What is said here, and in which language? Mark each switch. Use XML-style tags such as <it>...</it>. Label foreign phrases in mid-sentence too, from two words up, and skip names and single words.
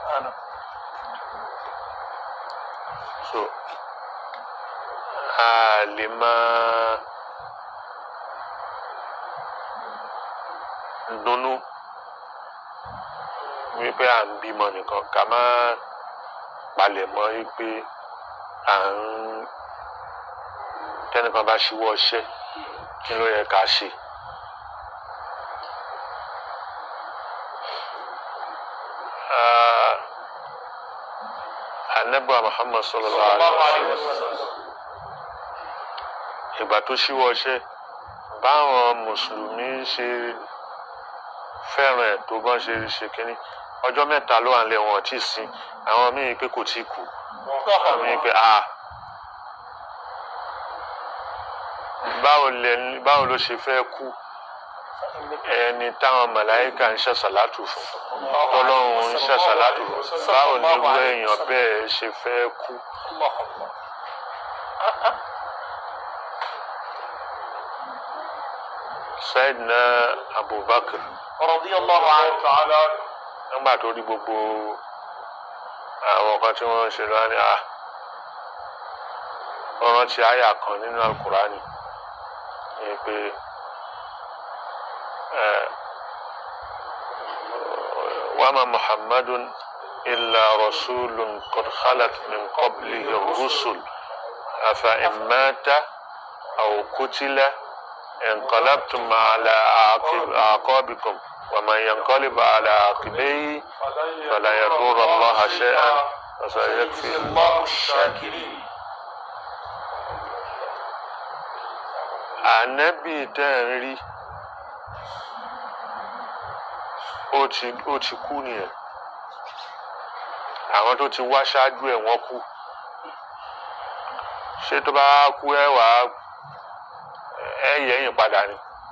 <yo>so a lè máa dunnú wípé à ń bímọ nìkan ká má palẹ̀ mọ́ wípé à ń tẹ́nìkan bá ṣíwọ́ ọṣẹ́ kí ló yẹ ká ṣe. Ànábì Muhammad</yo> <ar>صلى الله عليه وسلم</ar> <yo>ìgbà tó ṣíwọ́ ọṣẹ́ báwọn mùsùlùmí ṣe fẹ́ràn ẹ̀ tó bọ́n ṣe kínní ọjọ́ mẹ́ta ló wà ń lé wọn tí ì sin àwọn míì pé kò tí ì kú àwọn míì pé báwo ló ṣe fẹ́ kú ẹni táwọn màláíkà ń ṣàṣàlátù fún tọ́lọ́run ń ṣàṣàlátù fún báwo ni irú èèyàn bẹ́ẹ̀ ṣe fẹ́ kú. Sayyidina Abubakar</yo> <ar>رضي الله عنه</ar> <yo>nígbà tó rí gbogbo àwọn kan tí wọ́n ń ṣe lọ́wọ́ ni ọ̀ràn ti àyà kan nínú Al-Qur'ani ni pé wama</yo> <ar>محمد إلا رسول قد خلت من قبله الرسل أفإن مات أو قتل انقلبتم على أعقابكم ومن ينقلب على عقبيه فلا يضر الله شيئا وسيكفي الله الشاكرين.</ar> <yo>ànábì tẹ́ ń rí ó ti kú nìyẹn. Àwọn tó ti wá ṣáájú ẹ̀ wọ́n kú. Ṣé tó bá kú ẹ yẹ̀yìn padà ni?</yo>